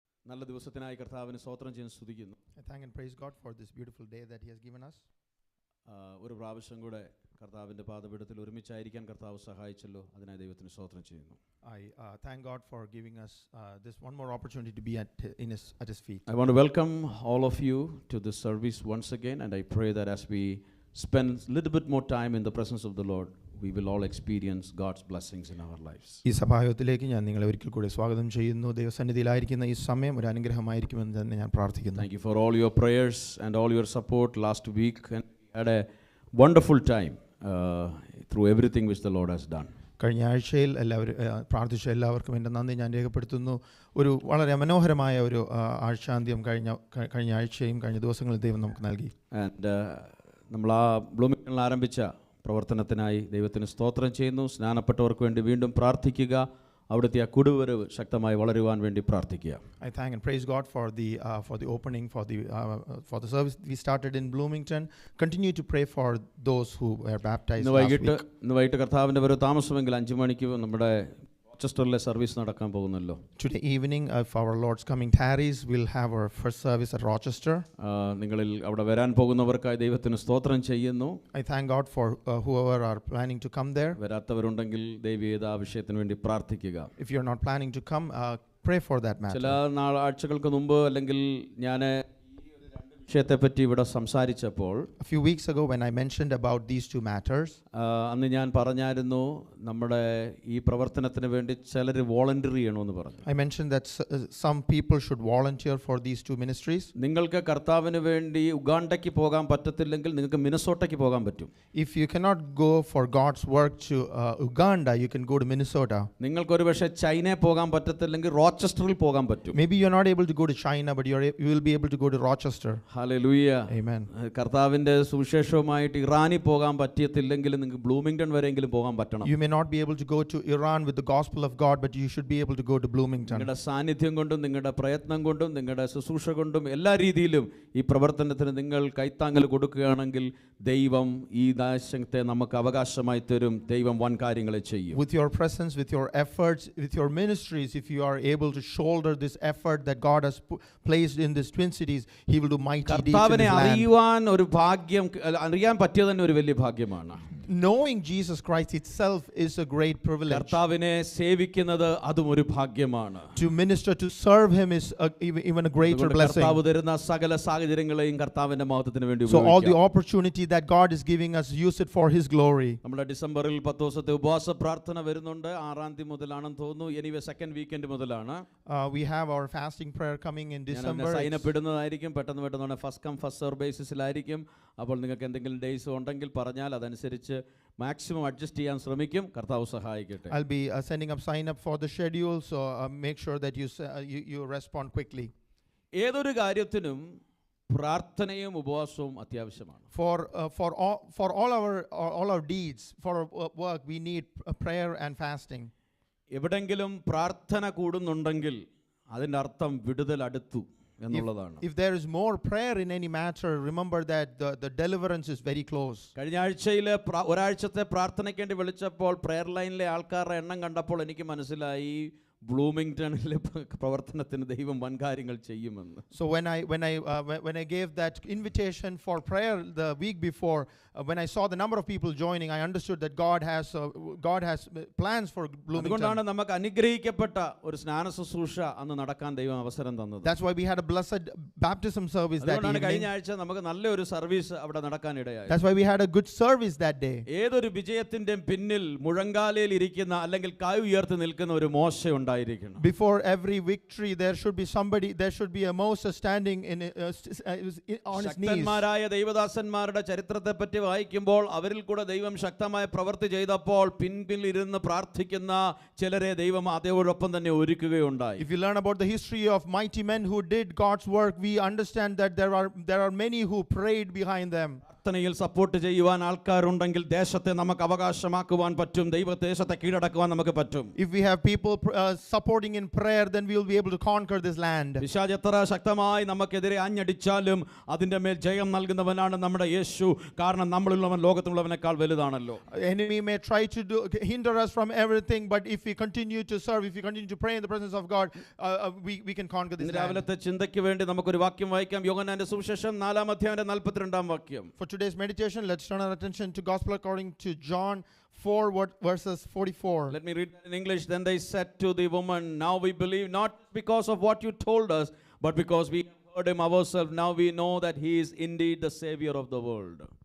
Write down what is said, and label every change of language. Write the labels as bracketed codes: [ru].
[ml] നല്ല ദിവസത്തിനായി കർത്താവിനെ സ്തോത്രം ചെയ്യാൻ സ്തുതിക്കുന്നു. [en] I thank and praise God for this beautiful day that He has given us. [ml] ഒരു പ്രാവശ്യം കൂടെ കർത്താവിൻ്റെ പാദപീഠത്തിൽ ഒരുമിച്ചായിരിക്കാൻ കർത്താവ് സഹായിച്ചല്ലോ, അതിനായി ദൈവത്തിന് സ്തോത്രം ചെയ്യുന്നു. [en] I thank God for giving us this one more opportunity to be at His feet. I want to welcome all of you to this service once again, and I pray that as we spend a little bit more time in the presence of the Lord, we will all experience God's blessings in our lives. [ml] ഈ സഭായോഗത്തിലേക്ക് ഞാൻ നിങ്ങളെ ഒരിക്കൽ കൂടി സ്വാഗതം ചെയ്യുന്നു. ദൈവസന്നിധിയിലായിരിക്കുന്ന ഈ സമയം ഒരു അനുഗ്രഹമായിരിക്കുമെന്ന് തന്നെ ഞാൻ പ്രാർത്ഥിക്കുന്നു. [en] Thank you for all your prayers and all your support last week, and we had a wonderful time through everything which the Lord has done. [ml] കഴിഞ്ഞ ആഴ്ചയിൽ പ്രാർത്ഥിച്ച എല്ലാവർക്കും എൻ്റെ നന്ദി ഞാൻ രേഖപ്പെടുത്തുന്നു. ഒരു വളരെ മനോഹരമായ ഒരു ആഴ്ചാന്ത്യം കഴിഞ്ഞ ആഴ്ചയും കഴിഞ്ഞ ദിവസങ്ങളിൽ ദൈവം നമുക്ക് നൽകി. ആൻഡ് നമ്മൾ ആ ബ്ലൂമിംഗ്ടണിൽ ആരംഭിച്ച പ്രവർത്തനത്തിനായി ദൈവത്തിന് സ്തോത്രം ചെയ്യുന്നു. സ്നാനപ്പെട്ടവർക്ക് വേണ്ടി വീണ്ടും പ്രാർത്ഥിക്കുക. അവിടുത്തെ ആ കുടിവരവ് ശക്തമായി വളരുവാൻ വേണ്ടി പ്രാർത്ഥിക്കുക. [en] I thank and praise God for the opening for the service we started in Bloomington. Continue to pray for those who were baptized last week. [ml] ഇന്ന് വൈകിട്ട് കർത്താവിൻ്റെ വരവ് താമസമെങ്കിൽ 5 മണിക്ക് നമ്മുടെ റോച്ചസ്റ്ററിലെ സർവീസ് നടക്കാൻ പോകുന്നല്ലോ. [en] Today evening, if our Lord's coming tarries, we'll have our first service at Rochester. [ml] നിങ്ങളിൽ അവിടെ വരാൻ പോകുന്നവർക്കായി ദൈവത്തിന് സ്തോത്രം ചെയ്യുന്നു. [en] I thank God for whoever are planning to come there. [ml] വരാത്തവരുണ്ടെങ്കിൽ ദൈവീയ വിഷയത്തിന് വേണ്ടി പ്രാർത്ഥിക്കുക. [en] If you're not planning to come, pray for that matter. [ml] ചില ആഴ്ചകൾക്ക് മുമ്പ് അല്ലെങ്കിൽ ഞാൻ വിഷയത്തെപ്പറ്റി ഇവിടെ സംസാരിച്ചപ്പോൾ [en] a few weeks ago when I mentioned about these two matters, [ml] അന്ന് ഞാൻ പറഞ്ഞായിരുന്നു നമ്മുടെ ഈ പ്രവർത്തനത്തിന് വേണ്ടി ചിലർ വോളണ്ടിയർ ചെയ്യണമെന്ന് പറഞ്ഞു. [en] I mentioned that some people should volunteer for these two ministries. [ml] നിങ്ങൾക്ക് കർത്താവിന് വേണ്ടി ഉഗാണ്ടയ്ക്ക് പോകാൻ പറ്റത്തില്ലെങ്കിൽ നിങ്ങൾക്ക് മിനസോട്ടയ്ക്ക് പോകാൻ പറ്റും. [en] If you cannot go for God's work to Uganda, you can go to Minnesota. [ml] നിങ്ങൾക്ക് ഒരുപക്ഷെ ചൈനയിൽ പോകാൻ പറ്റത്തില്ലെങ്കിൽ റോച്ചസ്റ്ററിൽ പോകാൻ പറ്റും. [en] Maybe you're not able to go to China, but you will be able to go to Rochester. [ml] Hallelujah. [en] Amen. [ml] കർത്താവിന്റെ സുവിശേഷവുമായിട്ട് ഇറാനിൽ പോകാൻ പറ്റിയിട്ടില്ലെങ്കിൽ നിങ്ങൾക്ക് ബ്ലൂമിംഗ്ടൺ വരെയെങ്കിലും പോകാൻ പറ്റണം. [en] You may not be able to go to Iran with the gospel of God, but you should be able to go to Bloomington. [ml] നിങ്ങളുടെ സാന്നിധ്യം കൊണ്ടും നിങ്ങളുടെ പ്രയത്നം കൊണ്ടും നിങ്ങളുടെ ശുശ്രൂഷ കൊണ്ടും എല്ലാ രീതിയിലും ഈ പ്രവർത്തനത്തിന് നിങ്ങൾ കൈത്താങ്ങൽ കൊടുക്കുകയാണെങ്കിൽ ദൈവം ഈ ദേശത്തെ നമുക്ക് അവകാശമായി തരും. ദൈവം വൻ കാര്യങ്ങളെ ചെയ്യും. [en] With your presence, with your efforts, with your ministries, if you are able to shoulder this effort that God has placed in these Twin Cities, He will do mighty deeds in His land. [ml] കർത്താവിനെ അറിയുവാൻ ഒരു ഭാഗ്യം, അറിയാൻ പറ്റിയത് തന്നെ ഒരു വലിയ ഭാഗ്യമാണ്. [en] Knowing Jesus Christ itself is a great privilege. [ml] കർത്താവിനെ സേവിക്കുന്നത് അതും ഒരു ഭാഗ്യമാണ്. [en] To minister, to serve Him is even a greater blessing. [ml] കർത്താവ് തരുന്ന സകല സാഹചര്യങ്ങളെയും കർത്താവിന്റെ മഹത്വത്തിന് വേണ്ടി [en] So all the [ml] ഉപയോഗിക്കുക. [en] opportunity that God is giving us, use it for His glory. [ml] നമ്മുടെ ഡിസംബറിൽ 10 ദിവസത്തെ ഉപവാസ പ്രാർത്ഥന വരുന്നുണ്ട്. 6-ാം തീയതി മുതലാണെന്ന് തോന്നുന്നു. [en] anyway second weekend [ml] മുതലാണ്. [en] We have our fasting prayer coming in December. [ml] Sign up ഇടുന്നതായിരിക്കും. പെട്ടെന്ന് [en] first come first serve [ml] ബേസിസിലായിരിക്കും. അപ്പോൾ നിങ്ങൾക്ക് എന്തെങ്കിലും ഡേയ്സ് ഉണ്ടെങ്കിൽ പറഞ്ഞാൽ അതനുസരിച്ച് മാക്സിമം അഡ്ജസ്റ്റ് ചെയ്യാൻ ശ്രമിക്കും. കർത്താവ് സഹായിക്കട്ടെ. [en] I'll be sending up sign up for the schedule, so make sure that you respond quickly. [ml] ഏതൊരു കാര്യത്തിനും പ്രാർത്ഥനയും ഉപവാസവും അത്യാവശ്യമാണ്. [en] For all our deeds, for our work, we need prayer and fasting. [ml] എവിടെങ്കിലും പ്രാർത്ഥന കൂടുന്നുണ്ടെങ്കിൽ അതിൻ്റെ അർത്ഥം വിടുതൽ അടുത്തു എന്നുള്ളതാണ്. [en] If there is more prayer in any matter, remember that the deliverance is very close. [ml] കഴിഞ്ഞ ആഴ്ചയിലെ ഒരാഴ്ചത്തെ പ്രാർത്ഥനയ്ക്ക് വേണ്ടി വിളിച്ചപ്പോൾ പ്രെയർ ലൈനിലെ ആൾക്കാരുടെ എണ്ണം കണ്ടപ്പോൾ എനിക്ക് മനസ്സിലായി ബ്ലൂമിംഗ്ടണിലെ പ്രവർത്തനത്തിന് ദൈവം വൻ കാര്യങ്ങൾ ചെയ്യുമെന്ന്. [en] So when I gave that invitation for prayer the week before, when I saw the number of people joining, I understood that God has plans for Bloomington. [ml] അതുകൊണ്ടാണ് നമുക്ക് അനുഗ്രഹിക്കപ്പെട്ട ഒരു സ്നാന ശുശ്രൂഷ അന്ന് നടക്കാൻ ദൈവം അവസരം തന്നത്. [en] That's why we had a blessed baptism service that evening. [ml] കഴിഞ്ഞ ആഴ്ച നമുക്ക് നല്ലൊരു സർവീസ് അവിടെ നടക്കാൻ ഇടയായി. [en] That's why we had a good service that day. [ml] ഏതൊരു വിജയത്തിന്റെ പിന്നിൽ മുഴങ്കാലയിൽ ഇരിക്കുന്ന അല്ലെങ്കിൽ കൈ ഉയർത്തി നിൽക്കുന്ന ഒരു മോശ ഉണ്ടായിരിക്കണം. [en] Before every victory there should be a Moses standing on his knees. [ml] ശക്തന്മാരായ ദൈവദാസന്മാരുടെ ചരിത്രത്തെ പറ്റി വായിക്കുമ്പോൾ അവരിൽ കൂടെ ദൈവം ശക്തമായ പ്രവൃത്തി ചെയ്തപ്പോൾ പിൻപിൽ ഇരുന്ന് പ്രാർത്ഥിക്കുന്ന ചിലരെ ദൈവം അതോടൊപ്പം തന്നെ ഒരുക്കുകയുണ്ടായി. [en] If you learn about the history of mighty men who did God's work, we understand that there are many who prayed behind them. [ml] പ്രാർത്ഥനയിൽ സപ്പോർട്ട് ചെയ്യുവാൻ ആൾക്കാരുണ്ടെങ്കിൽ ദേശത്തെ നമുക്ക് അവകാശമാക്കുവാൻ പറ്റും, ദൈവദേശത്തെ കീഴടക്കുവാൻ നമുക്ക് പറ്റും. [en] If we have people supporting in prayer, then we will be able to conquer this land. [ml] പിശാച് എത്ര ശക്തമായി നമുക്കെതിരെ ആഞ്ഞടിച്ചാലും അതിന്റെ മേൽ ജയം നൽകുന്നവനാണ് നമ്മുടെ യേശു. കാരണം നമ്മളുള്ളവൻ ലോകത്തുള്ളവനേക്കാൾ വലുതാണല്ലോ. [en] Enemy may try to hinder us from everything, but if we continue to serve, if we continue to pray in the presence of God, we can conquer this land. [ml] രാവിലത്തെ ചിന്തയ്ക്ക് വേണ്ടി നമുക്കൊരു വാക്യം വായിക്കാം. യോഹന്നാന്റെ സുവിശേഷം 4-ാം അധ്യായം 42-ാം വാക്യം. [en] For today's meditation, let's turn our attention to Gospel according to John 4 verses 44. Let me read in English. Then they said to the woman, "Now we believe not because of what you told us, but because we heard him ourselves. Now we know that he is indeed the Savior of the world."